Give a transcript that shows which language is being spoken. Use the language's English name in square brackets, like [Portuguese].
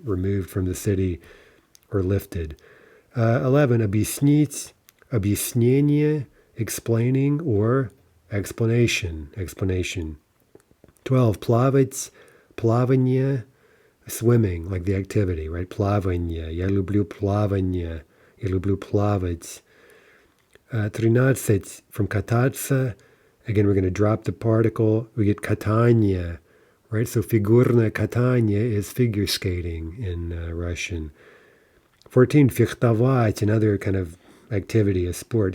[English] Removed from the city or lifted. 11, объяснить, объяснение, explaining or explanation, explanation. 12, плавать, плавание, swimming, like the activity, right? [Russian] Плавание, я люблю плавание, я люблю плавать. [English] 13, from кататься, again, we're going to drop the particle, we get катание, right? So фигурное катание is figure skating in Russian. 14, фехтовать, another kind of activity, a sport.